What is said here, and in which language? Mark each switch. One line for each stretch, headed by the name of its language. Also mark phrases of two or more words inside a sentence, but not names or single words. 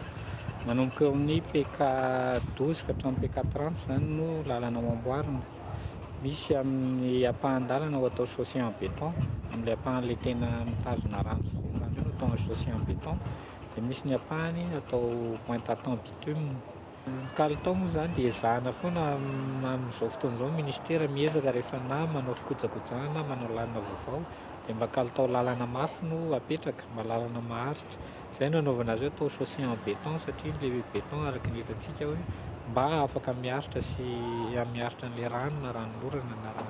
Malagasy: Manomboka eo amin'ny PK 12 ka hatramin'ny PK 30 izany no lalana ao amboarina. Misy amin'ny ampahan-dalana ho atao
French: chaussée en béton,
Malagasy: amin'ilay ampahan'ilay tena mitazona rano sy izany no atao
French: chaussée en béton.
Malagasy: Dia misy ny ampahany atao
French: pointe à temps bitume.
Malagasy: Kalitao moa izany dia ezahana foana amin'izao fotoana izao ministera miezaka rehefa na manao fikojakojana na manao lalana vaovao dia mba kalitao lalana mafy no apetraka, mba lalana maharitra. Izay no anaovana azy hoe atao
French: chaussée en béton
Malagasy: satria ilay béton araka ny hitantsika hoe mba afaka miharitra sy miharitra n'ilay rano na ranolorana na rano.